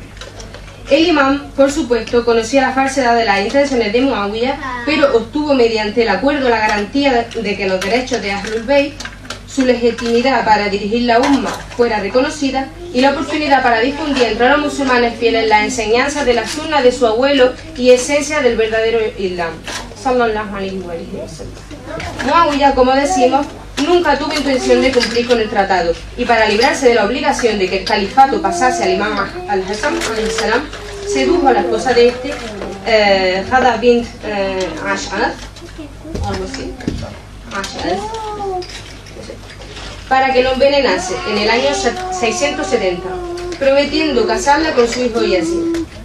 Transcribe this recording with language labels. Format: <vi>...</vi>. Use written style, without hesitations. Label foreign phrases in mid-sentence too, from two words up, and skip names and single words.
<es>El imam, por supuesto, conocía la falsedad de las intenciones de Muawiyah, pero obtuvo mediante el acuerdo la garantía de que los derechos de Ahlul Bayt, su legitimidad para dirigir la umma fuera reconocida y la oportunidad para difundir entre los musulmanes fieles las enseñanzas de la sunna de su abuelo y esencia del verdadero Islam.</es> <ar>صلى الله عليه وسلم.</ar> <es>Muawiyah, como decimos, nunca tuvo intención de cumplir con el tratado y para librarse de la obligación de que el califato pasase al imam al-Hassan</es> <ar>عليه السلام,</ar> <es>sedujo a la esposa de este, Hada bint Ash'ath, algo así, para que lo envenenase en el año 670, prometiendo casarla con su hijo Yazid.</es>